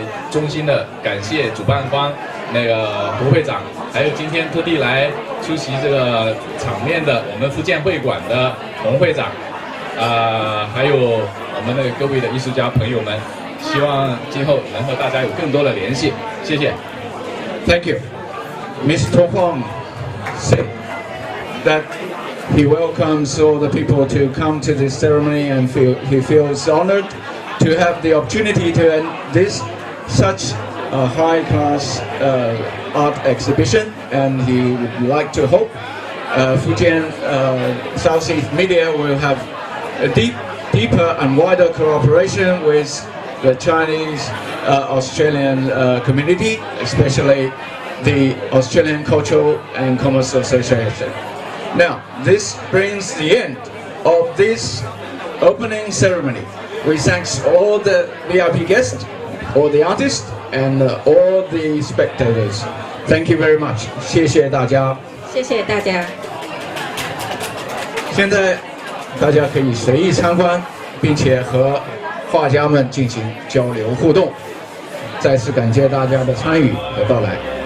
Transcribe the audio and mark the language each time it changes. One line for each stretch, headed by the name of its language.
Chinese: 衷心的感谢主办方那个胡会长，还有今天特地来出席这个场面的我们福建会馆的洪会长，还有我们的各位的艺术家朋友们。希望今后能和大家有更多的联系，谢谢。
English: Thank you. Mr. Huang said that he welcomes all the people to come to this ceremony and he feels honored to have the opportunity to end this such a high-class art exhibition, and he would like to hope Fujian Southeast media will have a deeper and wider cooperation with the Chinese Australian community, especially the Australian Cultural and Commerce Association. Now, this brings the end of this opening ceremony. We thank all the VIP guests, all the artists, and all the spectators. Thank you very much.
Chinese: 谢谢大家。谢谢大家。现在大家可以随意参观，并且和画家们进行交流互动。再次感谢大家的参与和到来。